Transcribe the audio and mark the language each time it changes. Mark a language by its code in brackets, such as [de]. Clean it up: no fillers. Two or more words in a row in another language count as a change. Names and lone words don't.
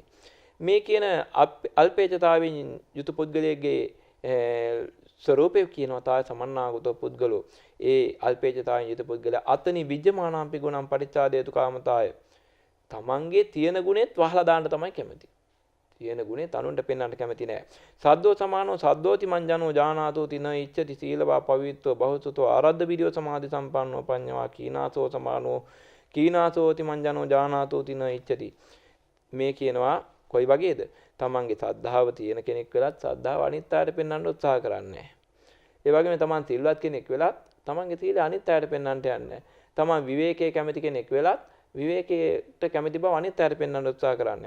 [si] මේ කියන අල්පේච්ඡතාවයෙන් යුතු පුද්ගලයෙක්ගේ ස්වરૂපය කියනවා [pi] තාය සමන්නාගතෝ පුද්ගලෝ. [si] ඒ අල්පේච්ඡතාවයෙන් යුතු පුද්ගලයා [pi] අතනි විජ්ජමානාම්පි ගුණම් පටිච්චාදේතු කාමතාය. තමන්ගේ තියෙන ගුණෙත් වහලා දාන්න තමයි කැමති. තියෙන ගුණේ තනුන්ට පෙන්වන්න කැමති නෑ. සද්දෝ සමානෝ සද්දෝති මංජනෝ ජානාතෝ තින ඉච්ඡති සීලවා පවිත්‍රෝ බහුසුතෝ ආරද්ධ විරියෝ සමාධි සම්පන්නෝ පඤ්ඤවා කීනාසෝ සමානෝ කීනාසෝති මංජනෝ ජානාතෝ තින ඉච්ඡති. [si] මේ කියනවා කොයි වගේද? තමන්ගේ සද්ධාව තියෙන කෙනෙක් වෙලත් සද්ධාව අනිත් අයට පෙන්වන්න උත්සාහ කරන්නේ නෑ. ඒ වගේම තමන් සිල්වත් කෙනෙක් වෙලත් තමන්ගේ සීලය අනිත් අයට පෙන්වන්නට යන්නේ. තමන් විවේකයේ කැමති කෙනෙක් වෙලත් විවේකයට කැමති බව අනිත් අයට පෙන්වන්න උත්සාහ කරන්නේ.